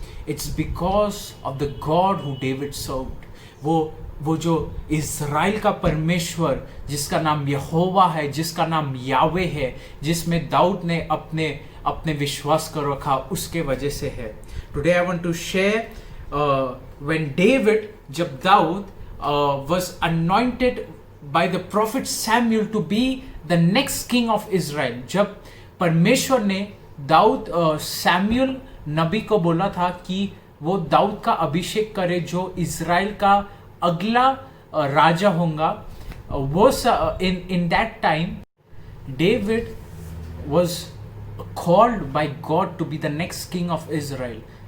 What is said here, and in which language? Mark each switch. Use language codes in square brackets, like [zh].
[en] It's because of the God who David served. [hi] वो जो Israel का परमेश्वर जिसका नाम यहोवा है, जिसका नाम यावे है, जिसमें दाऊद ने अपने विश्वास कर रखा, उसके वजह से है. [en] Today I want to share when David, [hi] जब Dawood [en] was anointed by the prophet Samuel to be the next king of Israel. [hi] जब परमेश्वर ने दाऊद सैमुअल नबी को बोला था कि वो दाऊद का अभिषेक करे जो इज़राइल का अगला राजा होगा, वो [en] in that time David was called by God to be the next king of Israel.